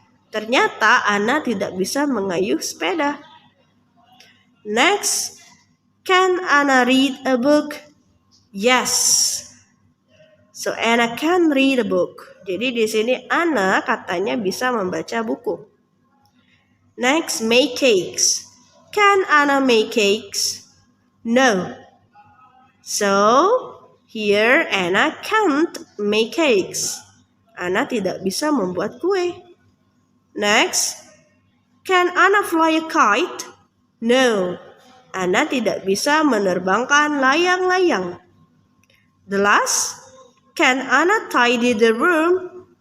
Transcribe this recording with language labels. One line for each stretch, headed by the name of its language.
Indonesian: Ternyata Anna tidak bisa mengayuh sepeda.
English: Next, can Anna read a book? Yes. So Anna can read a book.
Indonesian: Jadi di sini Anna katanya bisa membaca buku.
English: Next, make cakes. Can Anna make cakes? No. So here Anna can't make cakes.
Indonesian: Anna tidak bisa membuat kue.
English: Next, can Anna fly a kite?
Indonesian: No, Anna tidak bisa menerbangkan layang-layang.
English: The last, can Anna tidy the room?